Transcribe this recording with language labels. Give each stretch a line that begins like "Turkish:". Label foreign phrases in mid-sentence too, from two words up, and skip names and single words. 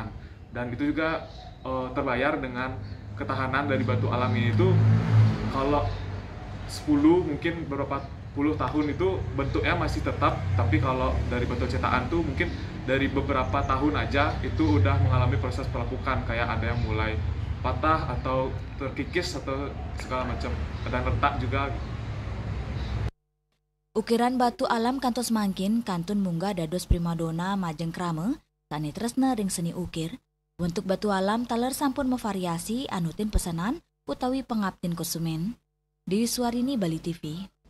Indonesian: Dan itu juga terbayar dengan ketahanan dari batu alam ini itu kalau 10 mungkin beberapa puluh tahun itu bentuknya masih tetap, tapi kalau dari batu cetakan tuh mungkin dari beberapa tahun aja itu udah mengalami proses pelepukan, kayak ada yang mulai patah atau terkikis atau segala macam, kadang retak juga.
Balinese: Ukiran batu alam kantos mangkin kantun munggah dados primadona majeng krame, sani tresna ring seni ukir. Untuk batu alam taler sampun memvariasi anutin pesanan utawi pengabtin konsumen.
Indonesian: Dewi Suarini, Bali TV.